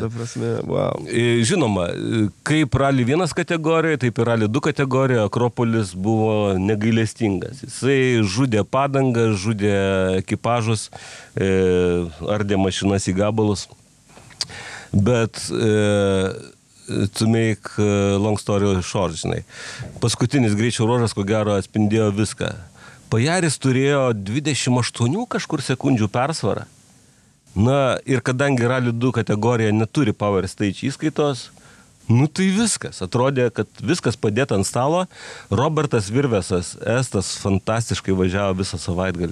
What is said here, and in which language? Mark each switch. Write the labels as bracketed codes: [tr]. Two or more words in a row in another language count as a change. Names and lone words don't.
[lt] Ta prasme, wow. Žinoma, kaip Rally 1 kategorijoje, taip ir Rally 2 kategorijoje Akropolis buvo negailestingas. Jisai žudė padangą, žudė ekipažus, ardė mašinas į gabalus. [en] Bet to make long story short, [lt] žinai. Paskutinis greičio ruožas, ko gero, atspindėjo viską. Pajaris turėjo 28 kažkur sekundžių persvarą. Na, ir kadangi Rally 2 kategorija neturi Power Stage įskaitos, nu tai viskas. Atrodė, kad viskas padėta ant stalo. Robertas Virvesas, Estas, fantastiškai važiavo visą savaitgalį.